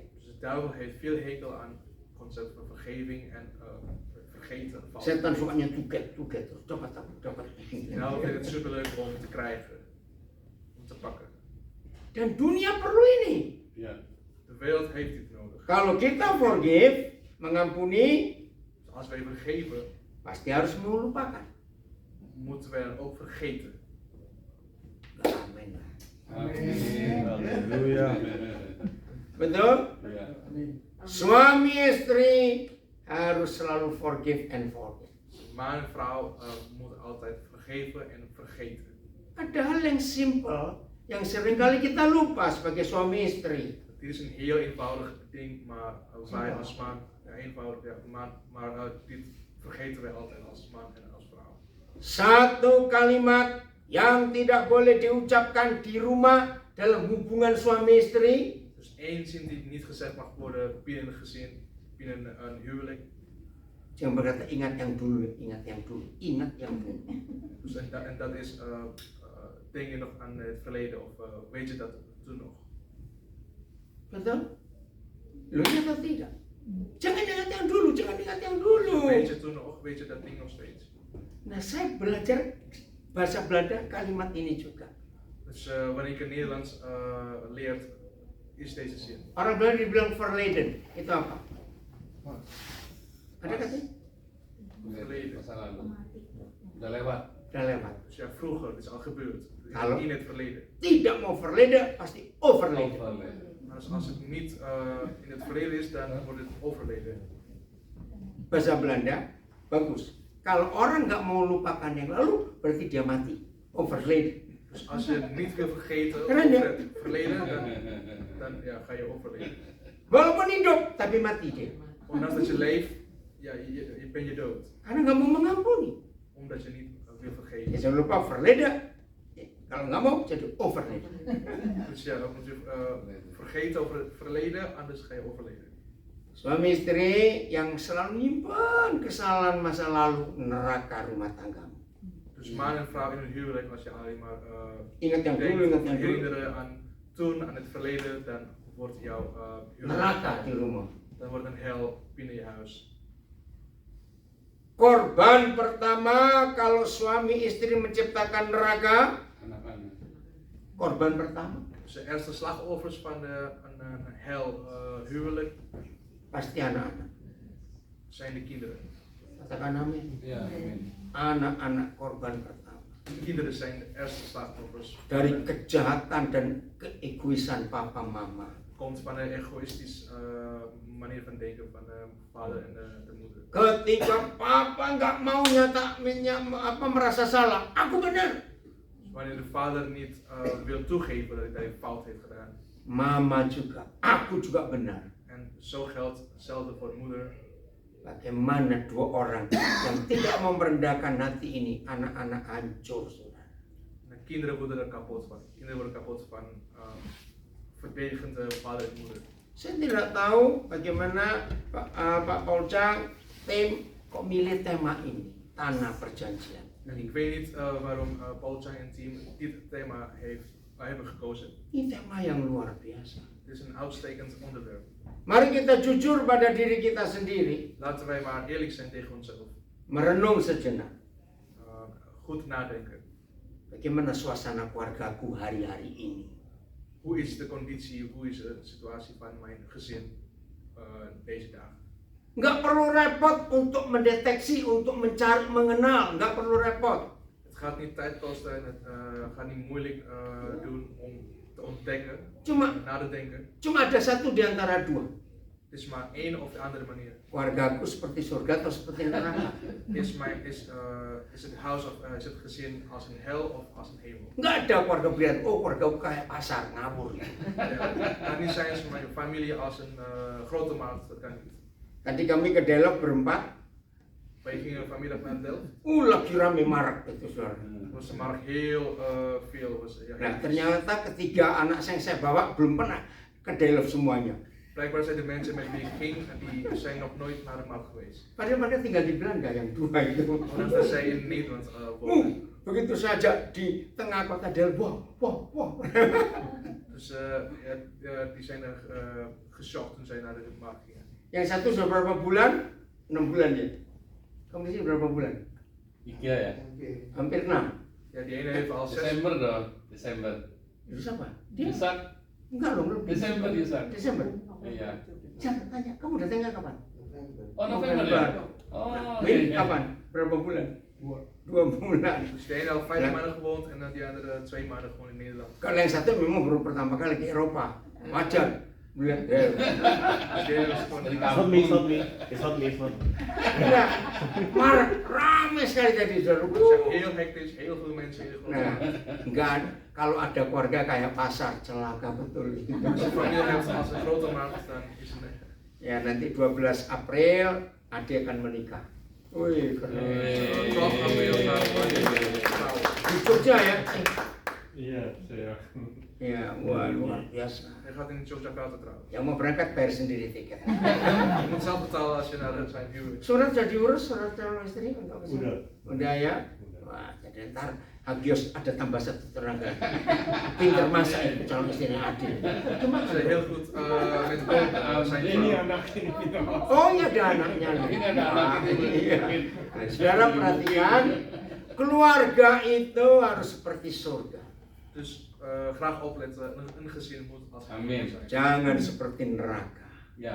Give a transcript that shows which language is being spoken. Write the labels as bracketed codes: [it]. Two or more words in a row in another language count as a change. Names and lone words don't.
[nl] Dus de duivel heeft veel hekel aan het concept van vergeving en vergeten. [id] Setan sukanya [en] to get [id] terus dapat. [nl] De duivel vindt het superleuk om te krijgen, om te pakken. [id] Dan dunia perlu ini. Ya. [nl] De wereld heeft dit nodig. [id] Kalau kita forgive, mengampuni, [nl] Dus als wij vergeven, [id] pasti harus melupakan. [nl] moeten wij dan ook vergeten. Amin. Amin. Halleluja. [id] Betul? Ya. Suami istri harus selalu [en] forgive and forget. [nl] Man en vrouw moeten altijd vergeven en vergeten. [id] Ada hal yang simpel yang seringkali kita lupa sebagai suami istri. [nl] Dit is een heel eenvoudig ding, maar wij als man, ja, eenvoudig, ja, maar dit vergeten wij altijd als man en als vrouw. [id] Satu kalimat yang tidak boleh diucapkan di rumah dalam hubungan suami istri. [nl] Dus één zin die niet gezegd mag worden binnen een gezin, binnen een huwelijk. [id] Jangan berkata ingat yang dulu, ingat yang dulu, ingat yang dulu. [nl] Dus en dat is denk je nog aan het verleden of weet je dat toen nog? [id] Betul? Lu ingat atau tidak? Jangan ingat yang dulu, jangan ingat yang dulu. [nl] Weet je toen nog, weet je dat ding nog steeds? [id] Nah, saya belajar bahasa Belanda kalimat ini juga. [nl] Dus wanneer ik het Nederlands leert, is deze zin. [id] Orang Belanda dibilang verleden, itu apa? Ada katanya? Verleden. Masa lalu. Udah lewat. Udah lewat. [nl] Dus ja, vroeger, het is al gebeurd. [id] Kalau- [nl] In het verleden. [id] Tidak mau verleden, pasti overleden. [nl] Maar als het niet in het verleden is, dan wordt het overleden. [id] Bahasa Belanda bagus. Kalau orang nggak mau lupakan yang lalu, berarti dia mati. Overleden. [nl] Dus als je niet wil vergeten [id] Keren, ya? [nl] over het verleden, dan ja, ga je overleden. [id] Walaupun hidup, tapi mati dia. [nl] Ondanks dat je leeft, ja, je ben je dood. [id] Karena nggak mau mengampuni. [nl] Omdat je niet wil Ya vergeten. [id] jangan lupa verleden. Kalau nggak mau, jadi overleden. [nl] Dus ja, dan moet je vergeten over het verleden, anders ga je overleden. [id] Suami istri yang selalu nyimpan kesalahan masa lalu, neraka rumah tanggamu. [nl] Dus man en vrouw in een huwelijk, als je alleen maar [id] Ingat yang dulu, ingat yang dulu. [nl] herinneren aan toen, aan het verleden, dan wordt jouw [id] Neraka di rumah. [nl] dan wordt een hel binnen je huis. [id] Korban pertama kalau suami istri menciptakan neraka, Anak-anak. korban pertama [nl] Dus de eerste slachtoffers van een hel huwelijk [id] pasti anak-anak. [nl] zijn de kinderen. [id] Katakan amin. Ya, amin. Anak-anak korban pertama. [nl] De kinderen zijn de eerste slachtoffers. [id] Dari kejahatan dan keegoisan papa mama. [nl] Komt van een egoïstisch manier van denken van de vader en de moeder. [id] Ketika papa nggak mau merasa salah, aku benar. [nl] Dus wanneer de vader niet wil toegeven dat hij een fout heeft gedaan. [id] Mama juga, aku juga benar. [nl] En zo geldt hetzelfde voor de moeder. [id] Bagaimana dua orang yang tidak mau merendahkan hati ini, anak-anak hancur, saudara. [nl] De kinderen worden er kapot van. Kinderen worden kapot van verdedigende vader en moeder. [id] Saya tidak tahu bagaimana Pak Paul Chang tim kok milih tema ini, tanah perjanjian. [nl] En ik weet niet waarom Paul Chang en team dit thema hebben gekozen. [id] Ini tema yang luar biasa. [nl] Het is een uitstekend onderwerp. [id] Mari kita jujur pada diri kita sendiri, [nl] Laten wij maar eerlijk zijn tegen onszelf. [id] merenung sejenak. [nl] Goed nadenken. [id] Bagaimana suasana keluargaku hari-hari ini? [nl] Hoe is de conditie, hoe is de situatie van mijn gezin deze dagen? [id] Nggak perlu repot untuk mendeteksi, untuk mencari, mengenal. Nggak perlu repot. [nl] Het gaat niet tijd kosten en het gaat niet moeilijk doen om te ontdekken, [id] Cuma [nl] na te denken. [id] ada satu di antara dua. [nl] Het is maar één of de andere manier. [id] Keluargaku seperti surga atau seperti neraka? [nl] Is het huis of is het gezin als een hel of als een hemel? [id] Nggak ada keluarga bilang, oh keluargaku kayak pasar, ngawur. [nl] Ja, het kan niet zijn als mijn familie als een grote markt, dat kan niet. [id] Tadi kami ke Delok berempat, [nl] Wij gingen vanmiddag naar Delft. [id] lagi rame marak itu saudara. [nl] Was de markt heel veel. [id] Nah ternyata ketiga anak yang saya bawa belum pernah ke Delok semuanya. [nl] Blijkbaar zijn de mensen met wie ik ging en die zijn nog nooit naar de markt geweest. [id] Padahal mereka tinggal di Belanda yang dua itu. [nl] Ondanks dat zij in Nederland wonen. [id] Begitu saja di tengah kota Delok, wah. [nl] Dus die zijn er geschokt toen zij naar de markt gingen. [id] Yang satu sudah berapa bulan? 6 bulan ya. Kamu di sini berapa bulan? 3 ya? Hampir 6. [nl] Ja, die ene heeft al 6. [id] Desember dong. Desember. Itu siapa? Dia? Yusak. Enggak loh, belum. Desember Yusak. Desember. Iya. Jangan tanya, kamu datangnya kapan? Oh November ya? Oh Ini iya. kapan? Berapa bulan? 2 bulan. [nl] Dus de ene al 5 maanden gewoond en dan die andere 2 maanden gewoon in Nederland. [id] Kalau yang satu memang baru pertama kali ke Eropa, wajar. [en] It's not me. It's not me. [id] Iya, marah, ramai sekali tadi saudara. [nl] Heel hectisch, heel veel mensen, heel groot. [id] Nah, enggak, kalau ada keluarga kayak pasar, celaka betul. [nl] Als je familie hebt als een grote markt, dan is het [id] Ya, nanti 12 April adik akan menikah. Wih, keren. [nl] 12 april gaat [id] Di Jogja ya? Iya, saya. Ya, wah luar biasa. [nl] Hij gaat in Yogyakarta trouwen. [id] Yang mau berangkat bayar sendiri tiket. [nl] Je moet zelf betalen als je naar zijn huwelijk. [id] Surat sudah diurus, surat calon istri untuk kesini? Udah. Udah ya? Wah, jadi ntar Hagios ada tambah satu tenaga. Pinter masak itu calon istrinya Adil. [nl] Ze zijn heel goed met koken. Zijn [id] Ini [nl] vrouw. [id] anak ini kita mau. Oh iya ada anaknya. Ini ada anaknya. Iya. Nah, saudara perhatikan, keluarga itu harus seperti surga. [nl] Dus graag opletten, een gezin moet als een Amin. hel zijn. [id] Jangan seperti neraka. Ya.